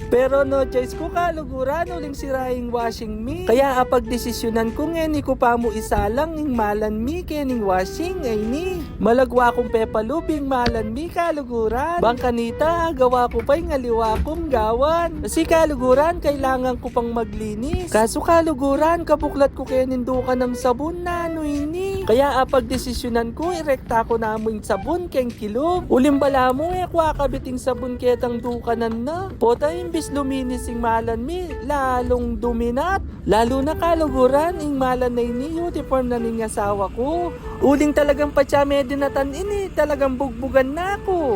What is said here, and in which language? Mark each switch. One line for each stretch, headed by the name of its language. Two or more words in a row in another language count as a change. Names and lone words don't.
Pampanga: Pero
English: no choice
Pampanga: ko kaluguran, uling siraing washing mi. Kaya apag desisyonan ko ngeni ko pa mo isa lang ing malan mi kening washing ay ni. Malagwa kong pepalubing malan mi kaluguran. Bangkanita, gawa ko pa yung aliwa kong gawan. Kasi kaluguran,
Filipino: kailangan ko pang maglinis.
Pampanga: Kaso kaluguran, kabuklat ko kaya nindukan ng sabon na ini. Kaya apag desisyonan ko, irekta ko na mo yung sabon keng kilog. Ulimbala mo kwa kabiting sabon ketang dukanan na. Pota imbis luminis yung malan mi, lalong duminat. Lalo na kaluguran, yung malan na ini, uniform na ning asawa ko. Uling talagang patsame dinatan ini, talagang bugbugan na ako.